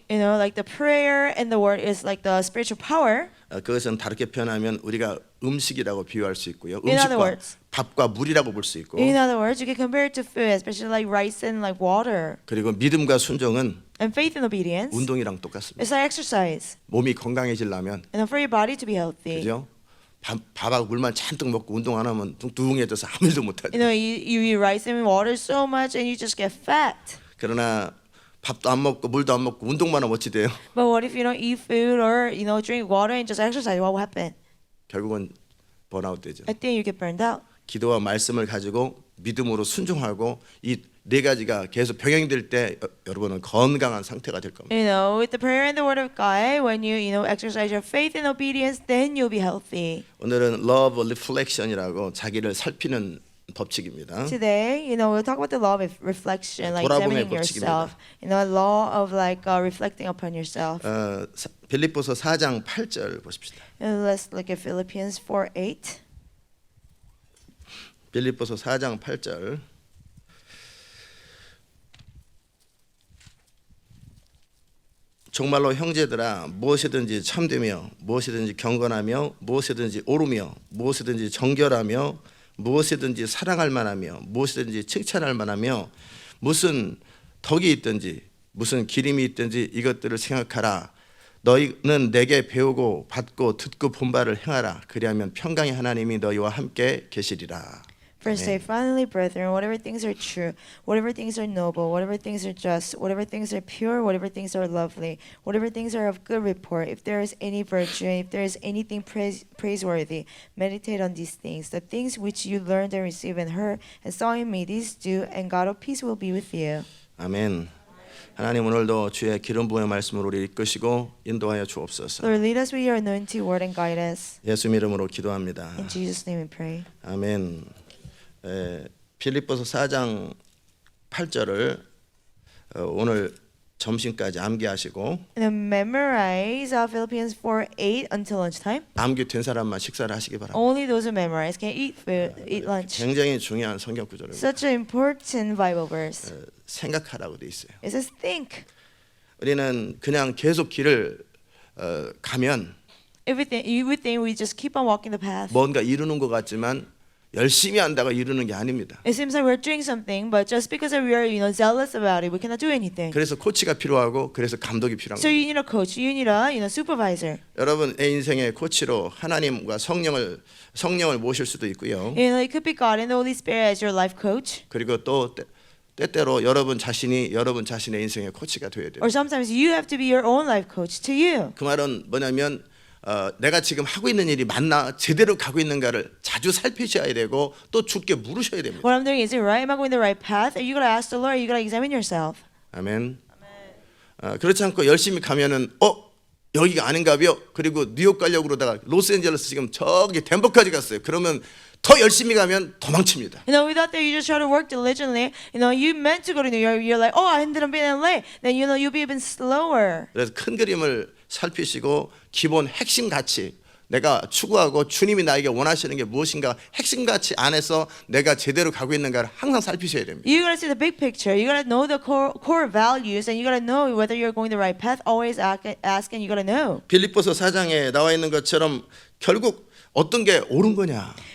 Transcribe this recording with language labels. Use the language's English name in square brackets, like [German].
[English] like the prayer and the word is like the spiritual power. [Korean] 그것은 다르게 표현하면 우리가 음식이라고 비유할 수 있고요. [English] In other [Korean] 음식과 [English] words, [Korean] 밥과 물이라고 볼 수 있고 [English] in other words, you can compare it to food, especially like rice and like water. [Korean] 그리고 믿음과 순종은 [English] And faith and obedience, [Korean] 운동이랑 똑같습니다. [English] it's like exercise. [Korean] 몸이 건강해지려면 [English] And for your body to be healthy, [Korean] 그죠? 밥하고 물만 잔뜩 먹고 운동 안 하면 뚱뚱해져서 아무 일도 못 하죠. [English] you eat rice and water so much and you just get fat. [Korean] 그러나 밥도 안 먹고 물도 안 먹고 운동만 하면 어찌 돼요? [English] But what if you don't eat food or drink water and just exercise? What will happen? [Korean] 결국은 번아웃 되죠. [English] I think you get burned out. [Korean] 기도와 말씀을 가지고 믿음으로 순종하고 이 네 가지가 계속 병행될 때 여러분은 건강한 상태가 될 겁니다. [English] With the prayer and the word of God, when you exercise your faith and obedience, then you'll be healthy. [Korean] 오늘은 [English] love reflection [Korean] 이라고 자기를 살피는 법칙입니다. [English] Today, we'll talk about the law of reflection, like [Korean] 돌아봄의 [English] examining yourself. Law of like reflecting upon yourself. [Korean] 빌립보서 4장 8절 보십시다. [English] And let's look at Philippians 4:8. [Korean] 빌립보서 4장 8절. 정말로 형제들아 무엇이든지 참되며 무엇이든지 경건하며 무엇이든지 옳으며 무엇이든지 정결하며 무엇이든지 사랑할 만하며 무엇이든지 칭찬할 만하며 무슨 덕이 있든지 무슨 기림이 있든지 이것들을 생각하라. 너희는 내게 배우고 받고 듣고 본 바를 행하라. 그리하면 평강의 하나님이 너희와 함께 계시리라. [English] Verse 8, finally, brethren, whatever things are true, whatever things are noble, whatever things are just, whatever things are pure, whatever things are lovely, whatever things are of good report, if there is any virtue, if there is anything praiseworthy, meditate on these things. The things which you learned and received and heard and saw in me, these do, and God of peace will be with you. [Korean] 아멘. 하나님 오늘도 주의 기름 부음의 말씀으로 우리 이끄시고 인도하여 주옵소서. [English] Lord, lead us with your anointed word and guide us. [Korean] 예수 이름으로 기도합니다. [English] In Jesus' name we pray. [Korean] 아멘. 빌립보서 4장 8절을 오늘 점심까지 암기하시고 [English] And then memorize Philippians 4:8 until lunchtime. [Korean] 암기된 사람만 식사를 하시기 바랍니다. [English] Only those who memorize can eat food, eat lunch. [Korean] 굉장히 중요한 성경 구절입니다. [English] Such an important Bible verse. [Korean] 생각하라고 돼 있어요. [English] It says think. [Korean] 우리는 그냥 계속 길을 가면 [English] Everything you would think we just keep on walking the path. [Korean] 뭔가 이루는 것 같지만 열심히 한다고 이루는 게 아닙니다. [English] It seems like we're doing something, but just because we are, zealous about it, we cannot do anything. [Korean] 그래서 코치가 필요하고 그래서 감독이 필요한 [English] So [Korean] 거예요. [English] you need a coach, you need a, supervisor. [Korean] 여러분의 인생의 코치로 하나님과 성령을 모실 수도 있고요. [English] It could be God and the Holy Spirit as your life coach, [Korean] 그리고 또 때때로 여러분 자신이 여러분 자신의 인생의 코치가 되어야 돼요. [English] or sometimes you have to be your own life coach to you. [Korean] 그 말은 뭐냐면 내가 지금 하고 있는 일이 맞나 제대로 가고 있는가를 자주 살피셔야 되고 또 주께 물으셔야 됩니다. [English] What I'm doing, is it right? Am I going the right path? You gotta ask the Lord. You gotta examine yourself. [Korean] 아멘. 그렇지 않고 열심히 가면은 여기가 아닌가요? 그리고 뉴욕 가려고 그러다가 로스앤젤레스 지금 저기 덴버까지 갔어요. 그러면 더 열심히 가면 도망칩니다. [English] Without that, you just try to work diligently. You meant to go to New York. You're like, oh, I ended up being in LA. Then you'll be even slower. [Korean] 그래서 큰 그림을 살피시고 기본 핵심 가치 내가 추구하고 주님이 나에게 원하시는 게 무엇인가 핵심 가치 안에서 내가 제대로 가고 있는가를 항상 살피셔야 됩니다. [English] You gotta see the big picture. You gotta know the core values, and you gotta know whether you're going the right path. Always ask, and you gotta know. [Korean] 빌립보서 4장에 나와 있는 것처럼 결국 어떤 게 옳은 거냐?